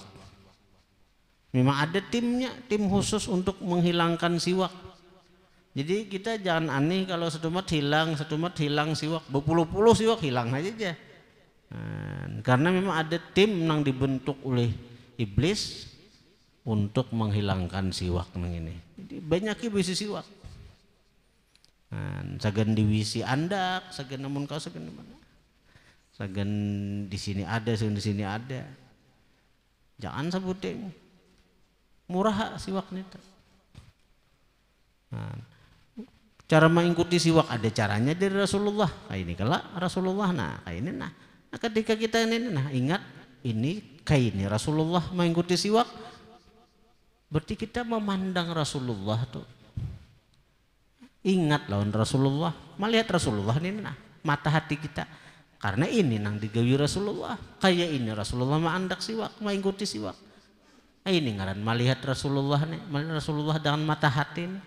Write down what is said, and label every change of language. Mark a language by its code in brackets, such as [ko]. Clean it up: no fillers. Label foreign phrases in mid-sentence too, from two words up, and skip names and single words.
[id] Memang ada tim khusus untuk menghilangkan siwak. Jadi kita jangan aneh kalau setumat hilang siwak, berpuluh-puluh siwak hilang aja. Karena memang ada tim yang dibentuk oleh iblis untuk menghilangkan siwak nang ini. [bjn] Jadi banyaknya bisi siwak. Sagan diwisi andak, sagan namun kau sagan di mana? Sagan di sini ada, sagan di sini ada. [id] Jangan sebuting. Murah siwaknya. Cara mengikuti siwak ada caranya dari Rasulullah. Kayak ini kalau Rasulullah, kayak ini nah. Ketika kita ini ingat ini kayak ini Rasulullah mengikuti siwak, berarti kita memandang Rasulullah tuh. Ingat lawan Rasulullah, melihat Rasulullah ini mata hati kita. [bjn] Karena ini nang digawi Rasulullah. Kayak ini Rasulullah mandak siwak, mengikuti siwak. [id] Ini ngaran melihat Rasulullah melihat Rasulullah dengan mata hati nih.